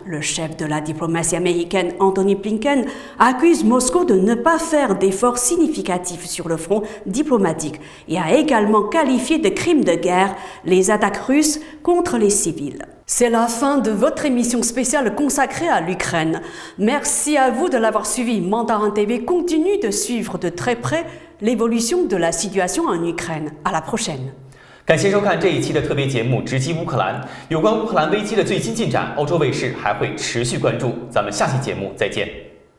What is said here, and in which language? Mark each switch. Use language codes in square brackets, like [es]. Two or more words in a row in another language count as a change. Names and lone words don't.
[fr] Le chef de la diplomatie américaine, Anthony Blinken, accuse Moscou de ne pas faire d'efforts significatifs sur le front diplomatique et a également qualifié de crimes de guerre les attaques russes contre les civils. C'est la fin de votre émission spéciale consacrée à l'Ukraine. Merci à vous de l'avoir suivi. Mandarin TV continue de suivre de très près l'évolution de la situation en Ukraine. À la prochaine. [zh] 感谢收看这一期的特别节目《直击乌克兰》。有关乌克兰危机的最新进展，欧洲卫视还会持续关注。咱们下期节目再见。